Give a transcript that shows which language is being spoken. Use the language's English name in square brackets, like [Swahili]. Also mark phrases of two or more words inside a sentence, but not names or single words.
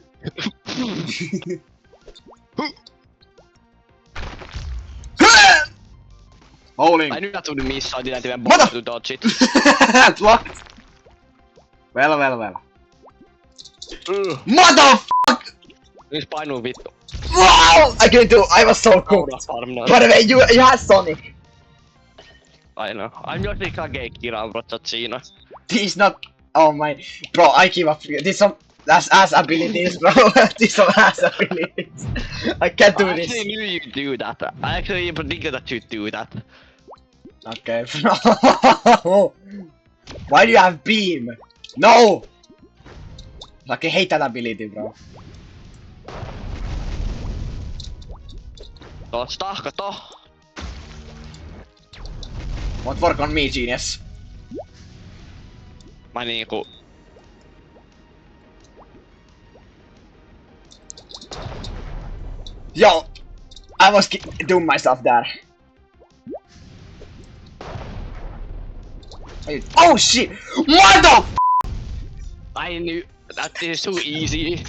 [English] Bowling. I knew that would miss, so I didn't even bother to dodge it. What? Well. Motherfucker! [Finnish] Nyt painuu vittu. [English] Wow! I was so cool. By the way, you had Sonic. I know. I'm just Kage Kira, bro, siinä. He's not. Oh my. Bro, I give up. These some. That's ass abilities, bro. These some ass abilities. I can't do I this. actually knew you'd do that. I actually predicted that you'd do that. Okay, bro. Why do you have beam? No! Like, I hate that ability, bro. [Finnish] Tosta, kato. [English] Won't work on me, genius. [Finnish] Mä niinku... [English] Yo! I was doing myself there. Oh shit! What the f— I knew that is too easy.